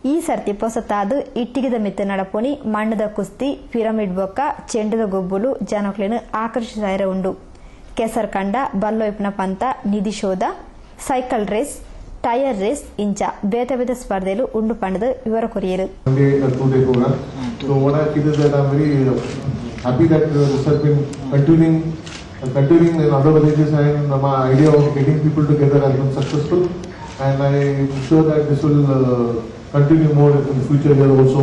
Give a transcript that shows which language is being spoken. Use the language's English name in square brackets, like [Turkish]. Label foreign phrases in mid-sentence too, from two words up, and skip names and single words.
[Tulu] ಈ ಸರ್ತಿ ಪೊಸತಾದು ಇಟ್ಟಿಗೆದ ಮಿತ್ತು ನಡಪುನಿ ಮಣ್ಣದ ಕುಸ್ತಿ ಪಿರಮಿಡ್ ಬೊಕ್ಕ ಚೆಂಡದ ಗೊಬ್ಬುಲು ಜನಕ್ಲೆನು ಆಕರ್ಷಿಸಾಯಿರ ಉಂಡು. ಕೆಸರ್ ಕಂಡ ಬಲ್ಲೊಯ್ಪನ ಪಂತ ನಿಧಿ ಶೋಧ [English] cycle race tyre race [Tulu] ಇಂಚ ಬೇತೆ ಬೇತೆ ಸ್ಪರ್ಧೆಲು ಉಂಡು ಪಂಡದ ವಿವರ ಕೊರಿಯರು. [English] Continuing in other villages, and my idea of getting people together has been successful, and I am sure that this will continue more in the future here also.